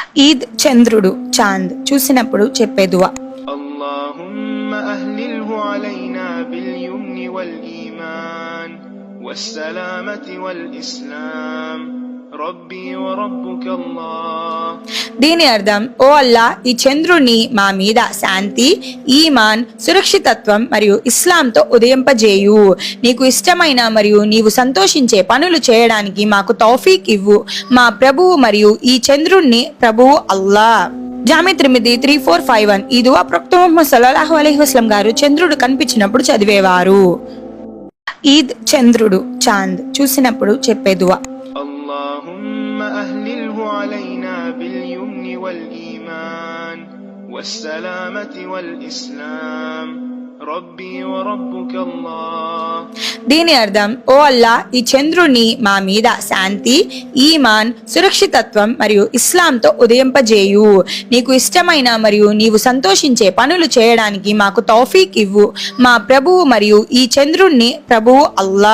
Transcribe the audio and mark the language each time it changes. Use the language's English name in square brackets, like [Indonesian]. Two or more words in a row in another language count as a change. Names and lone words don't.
[Telugu] ఈద్ చంద్రుడు చాంద్ చూసినప్పుడు చెప్పే దువా. [Arabic] اللهم أهلله علينا باليمن والإيمان والسلامة والإسلام ربي وربك الله. [Telugu] దీని అర్థం, ఓ అల్లా, ఈ చంద్రుని మా మీద శాంతి, ఈమాన్, సురక్షితత్వం మరియు ఇస్లాంతో ఉదయింపజేయు. నీకు ఇష్టమైన మరియు నీవు సంతోషించే పనులు చేయడానికి మాకు తౌఫీక్ ఇవ్వు. మా ప్రభువు మరియు ఈ చంద్రుణ్ణి ప్రభువు అల్లా. జామి త్రిమిది 3451. ఈ దువా ప్రవక్త ముహమ్మద్ [Arabic] صلى الله عليه وسلم [Telugu] గారు చంద్రుడు కనిపించినప్పుడు చదివేవారు. ఈద్ చంద్రుడు చాంద్ చూసినప్పుడు చెప్పే దువా. [Arabic] اللهم أهلله علينا باليمن والإيمان والسلامة والإسلام ربي وربك الله. [Telugu] దీని అర్థం, ఓ అల్లా, ఈ చంద్రుని మా మీద శాంతి, ఈమాన్, సురక్షితత్వం మరియు ఇస్లాంతో ఉదయింపజేయు. నీకు ఇష్టమైన మరియు నీవు సంతోషించే పనులు చేయడానికి మాకు తౌఫీక్ ఇవ్వు. మా ప్రభువు మరియు ఈ చంద్రుణ్ణి ప్రభువు అల్లా.